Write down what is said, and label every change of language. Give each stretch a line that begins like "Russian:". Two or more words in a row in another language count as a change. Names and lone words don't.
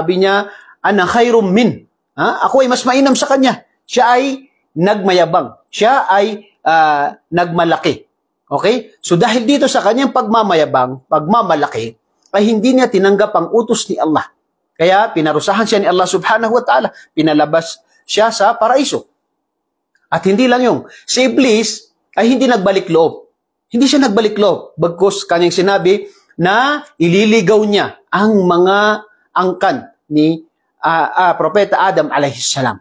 Filipino: Sabi niya,
Arabic: أنا خير من.
Filipino: Ako ay mas mainam sa kanya. Siya ay nagmayabang. Siya ay nagmalaki. Okay? So dahil dito sa kanyang pagmamayabang, pagmamalaki, ay hindi niya tinanggap ang utos ni Allah. Kaya pinarusahan siya ni Allah
Arabic: سبحانه وتعالى.
Filipino: Pinalabas siya sa paraiso. At hindi lang yung, si Iblis ay hindi nagbalik loob. Hindi siya nagbalik loob. Bagkus kanyang sinabi na ililigaw niya ang mga angkan ni Propeta Adam alayhisalam.